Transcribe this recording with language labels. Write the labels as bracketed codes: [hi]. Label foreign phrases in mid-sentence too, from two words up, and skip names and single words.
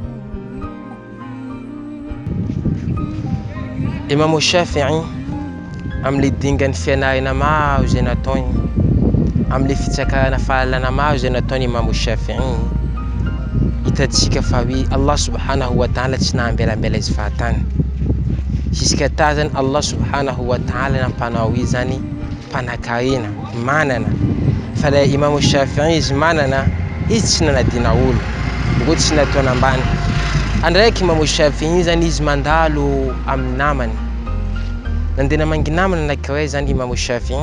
[mg] Imam Shafi'i amle dingany fianarana maro zay nataony, amle fitsakarana fahalalana maro zay nataony Imam Shafi'i. Hitantsika fa hoe Allah [ar] سبحانه وتعالى [mg] tsy nahambelambela izy fahatany. Jusqu'à ta zany Allah [ar] سبحانه وتعالى [mg] nampanao izy zany mpanakarena, manana. Fa le Imam Shafi'i izy manana, izy tsy nanadina olo, ngo tsy nataony ambany. Andraiky Imam Shafi'i zany izy mandalo amin'ny namany. Nandeha namangy namany anankiray zany Imam Shafi'i.